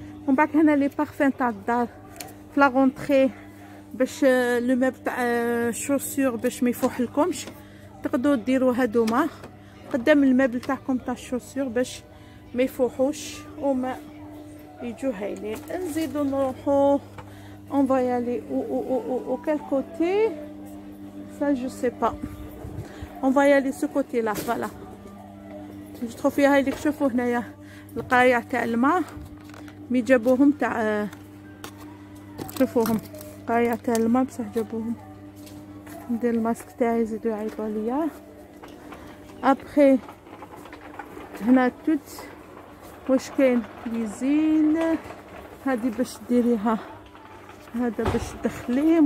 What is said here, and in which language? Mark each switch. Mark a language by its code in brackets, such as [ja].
[ar] ومن بعد هنا لي بارفان تاع الدار في لا غونطري، باش لو ميب تاع الشوسور باش ما يفوحلكمش، تقدروا ديروا هادوما قدام المبل تاعكم تاع الشوسور باش ما يفوحوش وما يجوا هايلين. نزيدو نروحو [fr] on va y aller au quel côté, ça je sais pas. On va y aller ce côté là, voilà. je trouve [ar] فيها هايليك. شوفوا هنايا القايع تاع الماء مي جابوهم تاع، شوفوهم قايع تاع الماء بصح جابوهم. ندير الماسك تاعي يزيدو يعيطوا ليا. ابخي هنا توت واش كاين ليزين، هادي باش ديريها، هذا باش تدخليه.